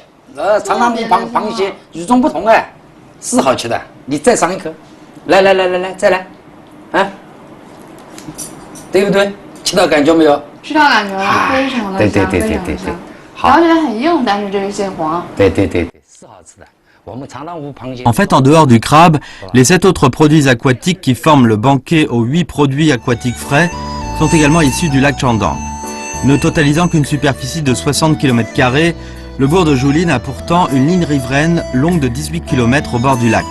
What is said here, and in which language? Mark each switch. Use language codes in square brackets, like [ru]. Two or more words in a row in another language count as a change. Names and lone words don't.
[zh] 长塘湖螃蟹与众不同哎，是好吃的。你再上一颗，来，再来，啊，对不对？吃到感觉没有？吃到感觉了，非常的香，对，好，而且很硬，但是这个蟹黄，对，是好吃的。我们长塘湖螃蟹。 [fr] En fait, en dehors du crabe, les 7 autres produits aquatiques qui forment le banquet aux 8 produits aquatiques frais sont également issus du lac Chandang. Ne totalisant qu'une superficie de 60 km², le bourg de Jouline a pourtant une ligne riveraine longue de 18 km au bord du lac.